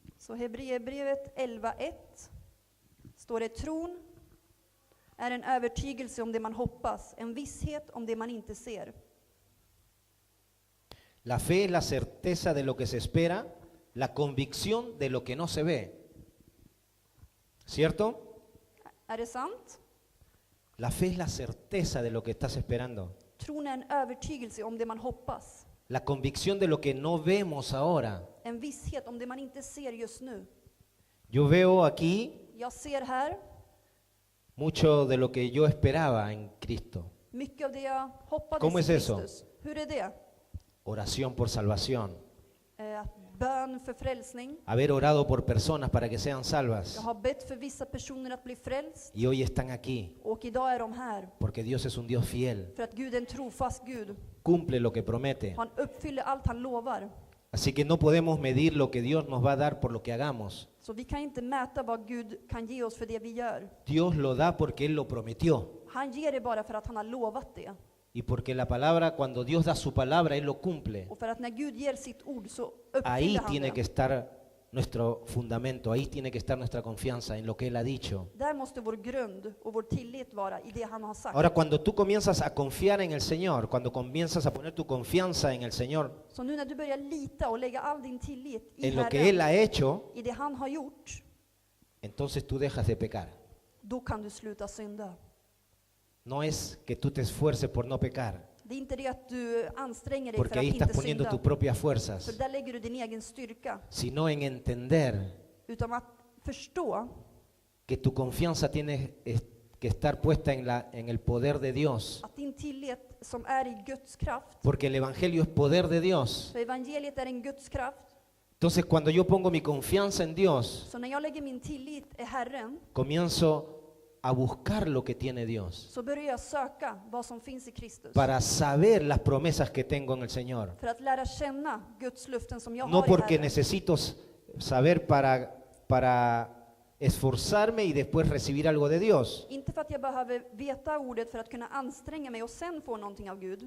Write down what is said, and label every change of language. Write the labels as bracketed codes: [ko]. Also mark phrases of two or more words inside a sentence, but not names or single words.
[sv] Så Hebreerbrevet 11:1 står det: tron är en övertygelse om det man hoppas, en visshet om det man inte ser. [es] La fe es la certeza de lo que se espera, la convicción de lo que no se ve. ¿Cierto? [sv] Är det sant? [es] La fe es la certeza de lo que estás esperando. [sv] Tron är en övertygelse om det man hoppas, [es] La convicción de lo que no vemos ahora. [sv] en visshet om det man inte ser just nu. [es] Yo veo aquí [sv] Jag ser här [es] mucho de lo que yo esperaba en Cristo. [sv] mycket av det jag hoppades [es] ¿Cómo [sv] i [es] es eso? [sv] Kristus. Hur är det? [es] Oración por salvación. [sv] Bön för frälsning. [es] Haber orado por personas para que sean [sv] Jag [es] salvas. [sv] har bett för vissa personer att bli frälst, [es] Y hoy están aquí. [sv] och idag är de här. [es] Porque Dios es un Dios fiel. [sv] För att Gud är en trofast Gud. [es] Cumple lo que promete. [sv] Han uppfyller allt han lovar. [es] Así que no podemos medir lo que Dios nos va a dar por lo que hagamos. [sv] Så vi kan inte mäta vad Gud kan ge oss för det vi gör. [es] Dios lo da porque Él lo prometió. [sv] Han ger det bara för att han har lovat det. [es] Y porque la palabra, cuando Dios da su palabra, Él lo cumple. [sv] Och för att när Gud ger sitt ord så [es] Ahí [sv] uppfyller han [es] tiene que [sv] det. [es] estar nuestro fundamento, ahí tiene que estar nuestra confianza en lo que Él ha dicho. [sv] Där måste vår grund och vår tillit vara i det han har sagt. [es] Ahora, cuando tú comienzas a confiar en el Señor, cuando comienzas a poner tu confianza en el Señor, [sv] Så nu när du börjar lita och lägga all din tillit i [es] en lo que Él [sv] Herren, [es] ha hecho, [sv] i det han har gjort, [es] entonces tú dejas de pecar. [sv] då kan du sluta synda. [es] No es que tú te esfuerces por no pecar, [sv] Det är inte det att du anstränger dig [es] porque [sv] för att [es] ahí estás [sv] inte [es] poniendo [sv] synda. [es] tus propias [sv] För [es] fuerzas, [sv] där lägger du din egen styrka. [es] sino en entender [sv] Utan att förstå [es] que tu confianza tiene que estar puesta en el poder de Dios, [sv] att din tillit som är i Guds kraft, [es] porque el Evangelio es poder de Dios. [sv] för evangeliet är en Guds kraft. [es] Entonces, cuando yo pongo mi confianza en Dios, [sv] Så när jag lägger min tillit i Herren, [es] comienzo a buscar lo que tiene Dios, [sv] så börjar jag söka vad som finns i Kristus. [es] para saber las promesas que tengo en el Señor. [sv] För att lära känna Guds löften som jag [es] No [sv] har i [es] porque [sv] Herren. [es] necesito saber para esforzarme y después recibir algo de Dios. [sv] Inte för att jag behöver veta ordet för att kunna anstränga mig och sen få någonting av Gud.